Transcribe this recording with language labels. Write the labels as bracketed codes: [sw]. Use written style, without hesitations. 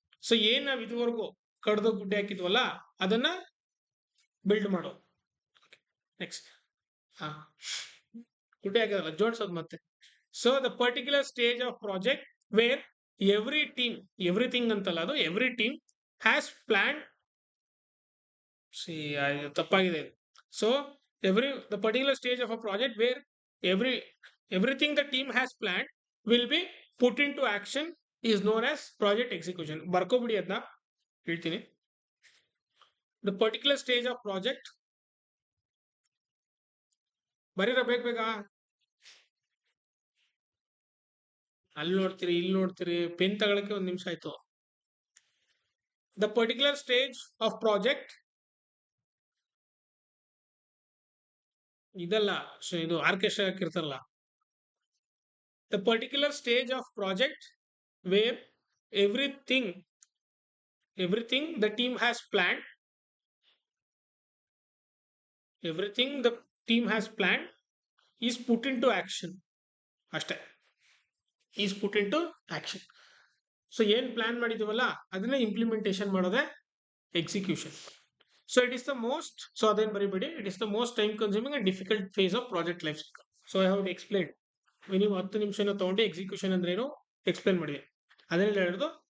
[kn] So ಏನ್ ನಾವ್ ಇದುವರೆಗೂ ಕಡ್ದು ಗುಡ್ಡೆ ಹಾಕಿದ್ವಲ್ಲ ಅದನ್ನ ಬಿಲ್ಡ್ ಮಾಡೋದು. ನೆಕ್ಸ್ಟ್, ಹಾ, ಗುಡ್ಡೆ ಹಾಕಿದಲ್ಲ ಜೋಡಿಸೋದು ಮತ್ತೆ. [en] so the particular stage of project where every team, everything [kn] ಅಂತಲ್ಲ ಅದು, [en] Every team has plan. [kn] ತಪ್ಪಾಗಿದೆ. [en] So the particular stage of a project where everything the team has planned will be put into action is known as project execution. [kn] ಬರ್ಕೋಬಿಡಿ ಅದನ್ನ, ಹೇಳ್ತೀನಿ. [en] The particular stage of project, [kn] ಬರೀರ ಬೇಗ ಅಲ್ಲಿ ನೋಡ್ತೀರಿ ಇಲ್ಲಿ ನೋಡ್ತೀರಿ, pen ತಗೊಳಕ್ಕೆ ಒಂದ್ ನಿಮಿಷ ಆಯ್ತು. [en] The particular stage of project, [kn] ಇದಲ್ಲ, ಇದು orchestra ಹಾಕಿರ್ತಾರಲ್ಲ. [en] The particular stage of project where everything the team has planned, everything the team has planned is put into action. ಅಷ್ಟೇ, is put into action. [kn] So ಏನ್ plan ಮಾಡಿದೀವಲ್ಲ ಅದನ್ನ implementation ಮಾಡೋದೇ execution. [en] so it is the most, [kn] so ಅದೇನ್ ಬರಿಬೇಡಿ, [en] It is the most time consuming and difficult phase of project life cycle. So I have explain. [kn] ನೀವು 10 ನಿಮಿಷನ ತಗೊಂಡು execution ಅಂದ್ರೆ ಏನು explain ಮಾಡಿದೆ. ಅದನ್ನೆಲ್ಲ ಹೇಳಿದ್ರು.